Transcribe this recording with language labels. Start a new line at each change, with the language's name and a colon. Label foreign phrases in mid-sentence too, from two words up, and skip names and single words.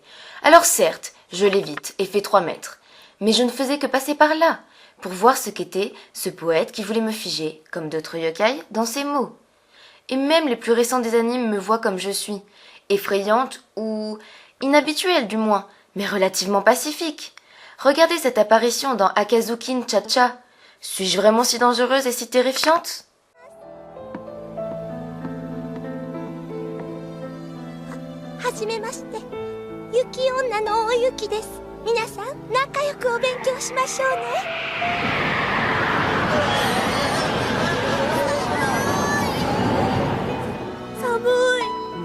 French: Alors certes, je l'évite et fais 3 mètres. Mais je ne faisais que passer par là, pour voir ce qu'était ce poète qui voulait me figer, comme d'autres yokai, dans ses mots. Et même les plus récents des animes me voient comme je suis, effrayante ou inhabituelle du moins, mais relativement pacifique. Regardez cette apparition dans Akazukin Cha-Cha. Suis-je vraiment si dangereuse et si terrifiante?
Japanese: はじめまして、雪女のおゆきです。皆さん仲良くお勉強しましょうね。寒い。